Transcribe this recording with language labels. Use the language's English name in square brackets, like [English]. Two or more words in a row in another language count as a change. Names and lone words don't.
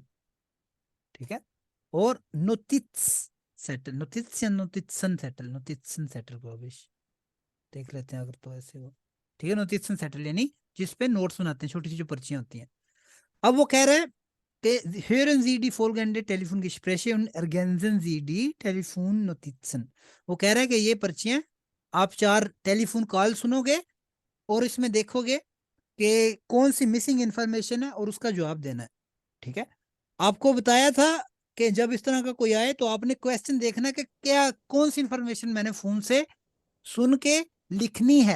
[Hindi] ठीक है, और [German] Notiz Zettel, Notiz [Hindi] या [German] Notizen Zettel, Notizen Zettel [Hindi] को अभी देख लेते हैं अगर तो ऐसे हो। ठीक है, [German] Notizen Zettel [Hindi] यानी जिसपे नोट्स बनाते हैं, छोटी सी जो पर्चियां होती हैं। अब वो कह रहे हैं कि [German] hören Sie die folgende Telefongespräche und ergänzen Sie die Telefonnotizen, [Hindi] वो कह रहा है कि ये पर्चियां, आप 4 [English] telephone call [Hindi] सुनोगे और इसमें देखोगे कि कौन सी [English] missing information [Hindi] है और उसका जवाब देना है। ठीक है, आपको बताया था कि जब इस तरह का कोई आए तो आपने क्वेश्चन देखना कि क्या कौन सी इंफॉर्मेशन मैंने फोन से सुन के लिखनी है।